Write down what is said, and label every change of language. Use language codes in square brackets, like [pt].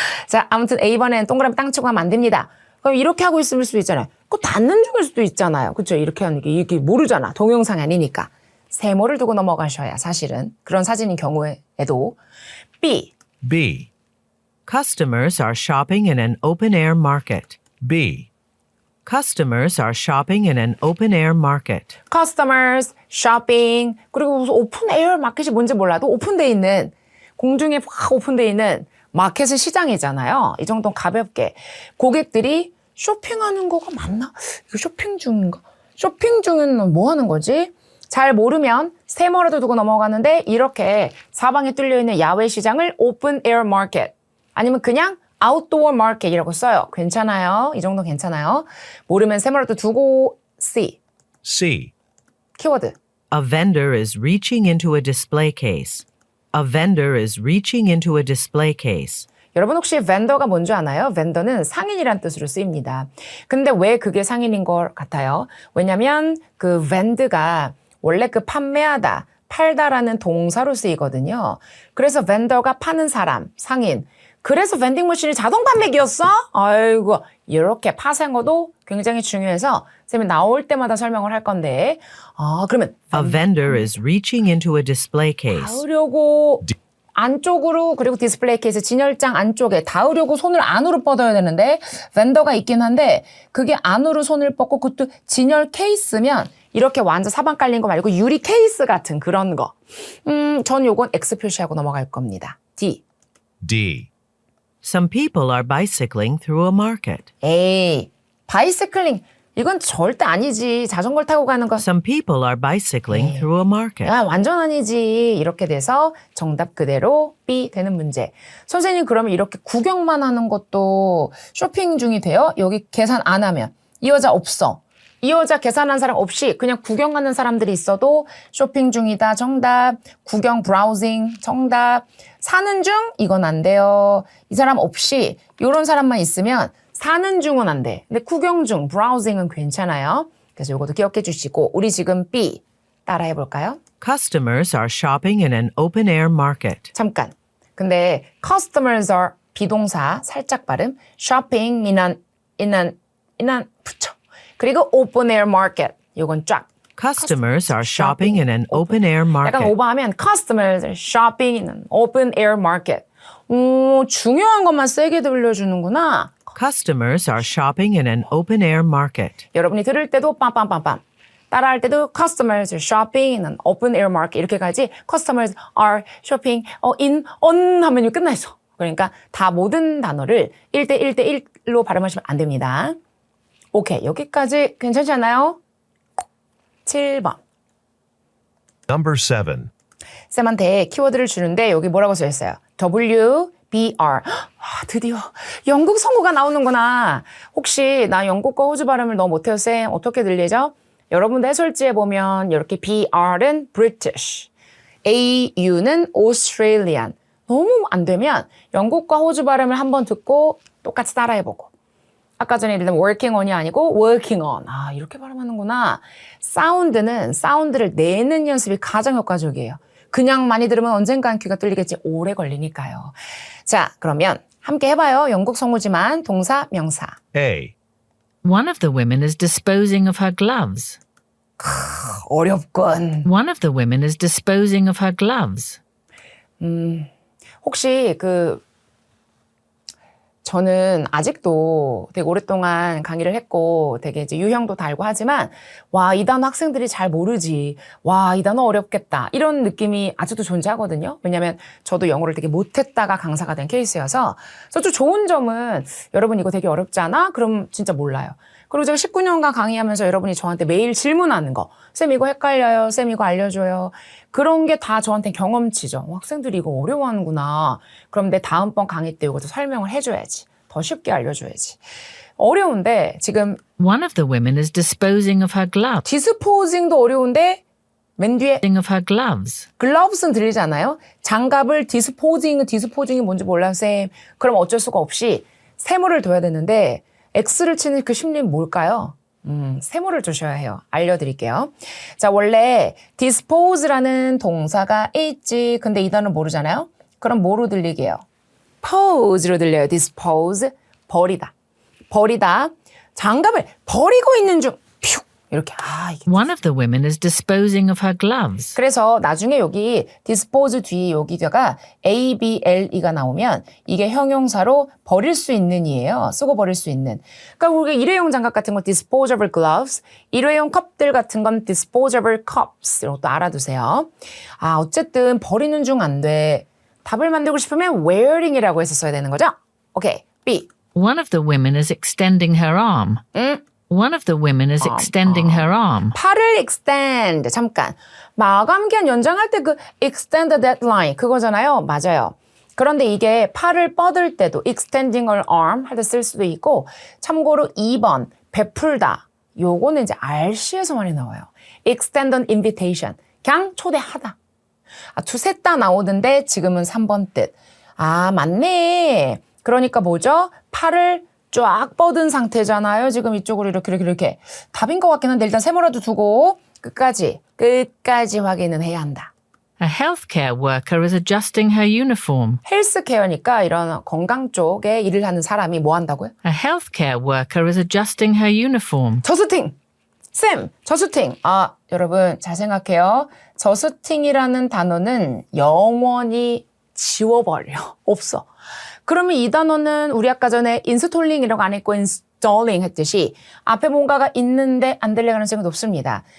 [ko] 자, 아무튼 A번엔 동그라미 땅 치고 하면 안 됩니다. 그럼 이렇게 하고 있을 수도 있잖아요. 그거 닫는 중일 수도 있잖아요. 그쵸? 이렇게 하는 게, 이게 모르잖아. 동영상이 아니니까. 세모를 두고 넘어가셔야 사실은. 그런 사진인 경우에도. B. B. [en] Customers are shopping in an open-air market. [ko] B. [en] Customers are shopping in an open-air market. [ko] customers, shopping, 그리고 무슨 오픈 에어 마켓이 뭔지 몰라도 오픈돼 있는, 공중에 확 오픈돼 있는 마켓은 시장이잖아요. 이 정도는 가볍게. 고객들이 쇼핑하는 거가 맞나? 이거 쇼핑 중인가? 쇼핑 중은 뭐 하는 거지? 잘 모르면 세모라도 두고 넘어가는데 이렇게 사방에 뚫려있는 야외 시장을 open air market 아니면 그냥 outdoor market이라고 써요. 괜찮아요. 이 정도 괜찮아요. 모르면 세모라도 두고 C. C. 키워드. [en] A vendor is reaching into a display case. A vendor is reaching into a display case. [ko] 여러분 혹시 vendor가 뭔지 아나요? vendor는 상인이란 뜻으로 쓰입니다. 근데 왜 그게 상인인 것 같아요? 왜냐면 그 vend가 원래 그 판매하다, 팔다라는 동사로 쓰이거든요. 그래서 vendor가 파는 사람, 상인. 그래서 vending 머신이 자동 판매기였어? 아이고, 이렇게 파생어도 굉장히 중요해서 쌤이 나올 때마다 설명을 할 건데, 그러면 [en] A vendor is reaching into a display case. [ko] 닿으려고 안쪽으로, 그리고 디스플레이 케이스 진열장 안쪽에 닿으려고 손을 안으로 뻗어야 되는데 vendor가 있긴 한데 그게 안으로 손을 뻗고 그것도 진열 케이스면 이렇게 완전 사방 깔린 거 말고 유리 케이스 같은 그런 거. 전 요건 X 표시하고 넘어갈 겁니다. D. D. [en] Some people are bicycling through a market. [ko] 에이, 바이시클링. 이건 절대 아니지. 자전거를 타고 가는 거. [en] Some people are bicycling through a market. [ko] 야, 완전 아니지. 이렇게 돼서 정답 그대로 B 되는 문제. 선생님 그러면 이렇게 구경만 하는 것도 쇼핑 중이 돼요? 여기 계산 안 하면. 이 여자 없어. 이 여자 계산한 사람 없이 그냥 구경하는 사람들이 있어도 쇼핑 중이다. 정답. 구경 브라우징. 정답. 사는 중? 이건 안 돼요. 이 사람 없이 이런 사람만 있으면 사는 중은 안 돼. 근데 구경 중, 브라우징은 괜찮아요. 그래서 이것도 기억해 주시고 우리 지금 B 따라해 볼까요? [en] Customers are shopping in an open-air market. [ko] 잠깐. 근데 [en] customers are [ko] 비동사 살짝 발음. [en] shopping in an [ko] 붙여. 그리고 [en] open air market. [ko] 이건 쫙. [en] Customers are shopping in an open-air [ko] 약간 [en] market. [ko] 오버하면 [en] customers are shopping in an open air market. [ko] 중요한 것만 세게 들려주는구나. [en] Customers are shopping in an open-air market. [ko] 여러분이 들을 때도 빰빰빰빰. 따라할 때도 [en] customers are shopping in an open air market [ko] 이렇게 가지 [en] customers are shopping on [ko] 하면 끝나 있어. 그러니까 다 모든 단어를 1대1대1로 발음하시면 안 됩니다. 오케이. 여기까지 괜찮지 않아요? 7번. [en] Number 7. [ko] 쌤한테 키워드를 주는데 여기 뭐라고 써있어요? W, B, R. 드디어 영국 성우가 나오는구나. 혹시 나 영국과 호주 발음을 너무 못해요, 쌤. 어떻게 들리죠? 여러분들 해설지에 보면 이렇게 B, R은 British, A, U는 Australian. 너무 안 되면 영국과 호주 발음을 한번 듣고 똑같이 따라해보고. 아까 전에 얘기했던 working on이 아니고 working on. 이렇게 발음하는구나. 사운드를 내는 연습이 가장 효과적이에요. 그냥 많이 들으면 언젠간 귀가 뚫리겠지. 오래 걸리니까요. 자, 그러면 함께 해봐요. 영국 성우지만 동사, 명사. A. [en] One of the women is disposing of her gloves. [ko] 어렵군. [en] One of the women is disposing of her gloves. [ko] 혹시 저는 아직도 되게 오랫동안 강의를 했고 되게 이제 유형도 달고 하지만 와, 이 단어 학생들이 잘 모르지. 와, 이 단어 어렵겠다. 이런 느낌이 아직도 존재하거든요. 왜냐면 저도 영어를 되게 못했다가 강사가 된 케이스여서 좀 좋은 점은 여러분 이거 되게 어렵지 않아? 그럼 진짜 몰라요. 그리고 제가 19년간 강의하면서 여러분이 저한테 매일 질문하는 거. 쌤 이거 헷갈려요. 쌤 이거 알려줘요. 그런 게 다 저한테 경험치죠. 학생들이 이거 어려워하는구나. 그럼 내 다음번 강의 때 이것도 설명을 해줘야지. 더 쉽게 알려줘야지. 어려운데 지금 [en] One of the women is disposing of her gloves. [ko] disposing도 어려운데 맨 뒤에 [en] Of her gloves. [ko] gloves는 들리잖아요. 장갑을 disposing이 뭔지 몰라요, 쌤. 그럼 어쩔 수가 없이 세모를 둬야 되는데 X를 치는 그 심리는 뭘까요? 세모를 두셔야 해요. 알려드릴게요. 자, 원래 dispose라는 동사가 있지. 근데 이 단어 모르잖아요. 그럼 뭐로 들리게 해요? pose로 들려요. dispose. 버리다. 버리다. 장갑을 버리고 있는 중. 퓨. 이렇게. 이게. [en] One of the women is disposing of her gloves. [ko] 그래서 나중에 여기 dispose 뒤에 여기다가 able가 나오면 이게 형용사로 버릴 수 있는 이에요. 쓰고 버릴 수 있는. 그러니까 우리가 일회용 장갑 같은 거 disposable gloves, 일회용 컵들 같은 건 disposable cups 이런 것도 알아두세요. 어쨌든 버리는 중 안 돼. 답을 만들고 싶으면 wearing이라고 해서 써야 되는 거죠? 오케이. B. [en] One of the women is extending her arm. One of the women is extending her arm. [ko] 팔을 extend. 잠깐. 마감 기한 연장할 때 그 [en] extend the deadline [ko] 그거잖아요. 맞아요. 그런데 이게 팔을 뻗을 때도 [en] extending her arm [ko] 할 때 쓸 수도 있고 참고로 2번 베풀다. 요거는 이제 RC에서 많이 나와요. [en] extend an invitation. [ko] 그냥 초대하다. 두세 다 나오던데 지금은 3번 뜻. 맞네. 그러니까 뭐죠? 팔을 쫙 뻗은 상태잖아요. 지금 이쪽으로 이렇게. 답인 것 같긴 한데 일단 세모라도 두고 끝까지 확인은 해야 한다. [en] A healthcare worker is adjusting her uniform. [ko] 헬스케어니까 이런 건강 쪽에 일을 하는 사람이 뭐 한다고요? [en] A healthcare worker is adjusting her uniform. [ko] 저스팅! 쌤, 저스팅! 여러분 잘 생각해요. 저스팅이라는 단어는 영원히 지워버려. 없어. 그러면 이 단어는 우리 아까 전에 인스톨링이라고 안 했고 installing 했듯이 앞에 뭔가가 있는데 안 들릴 가능성이 높습니다.